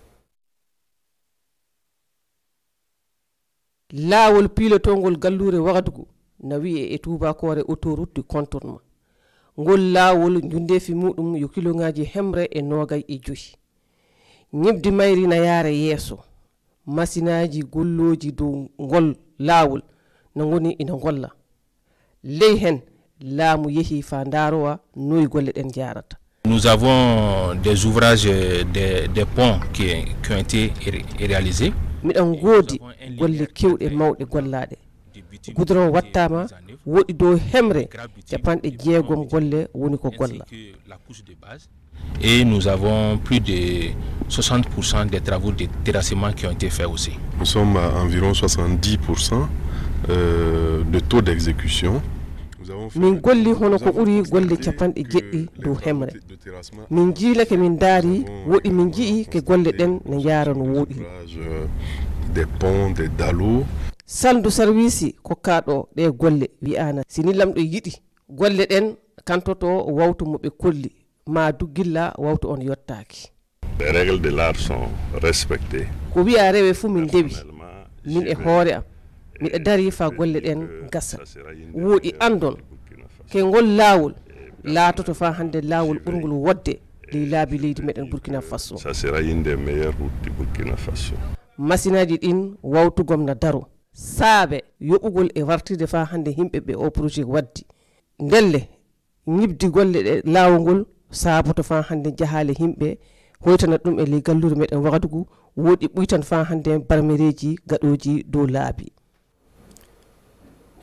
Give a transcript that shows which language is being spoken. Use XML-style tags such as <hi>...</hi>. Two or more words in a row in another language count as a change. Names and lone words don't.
<ff>laawol pilotongol gallure Wagadugu na wi'e e tubakore</ff> <fr>autoroute du contournement</fr> <ff>ngol laawol jundefi muɗum yo kiloŋaji hemre e 25 ñibdi mayri na yaara yeeso masinaji golloji dow ngol laawol no ngoni ina golla ley hen laamu yehi fa ndarowa noy golle ɗen jarata.</ff> <fr>Nous avons des ouvrages, des ponts qui ont été réalisés.</fr> <ff>miɗan goodi golle kewɗe mawɗe gollaɗe goudron wattama woɗi dow hemre 60 golle woni ko golla.</ff> <fr>Et nous avons plus de 60% des travaux de terrassement qui ont été faits aussi. Nous sommes à environ 70% de taux d'exécution.</fr> <ff>min golli hono ko ɓuri golle 90 dow hemre min jiilake min daari woɗi min jii ke golle ɗen ne jaara no woɗi</ff> <fr>des ponts des dallots</fr> <ff>saldu service kokkaɗo ɗe golle wi'ana sini lamɗo yiɗi golle ɗen kantoto wawtu mo ɓe kolli ma duggilla wawtu on yottaki.</ff> <fr>Les règles de l'art sont respectées.</fr> <ff>ko wi'a rewe fu min dewi min e hoore am miɗa dari fa golle ɗen gasa woɗi andon ke ngol laawol laatoto fa hande laawol ɓurgol wodde ley laabi leydi meɗen Burkina Faso.</ff> <fr>Ça sera une des meilleures routes du Burkina Faso.</fr> <ff>masinaji ɗin wawtugom na daro saabe yoɓugol e wartirde fa hande himɓe ɓe o projet waddi ndelle ñibdi golle ɗe laawol ngol saaboto fa hande jahale himɓe hoytana ɗum e ley gallure meɗen Wagadugu woɗi ɓuytan fa hande barmereji gaɗoji dow laabi.</ff>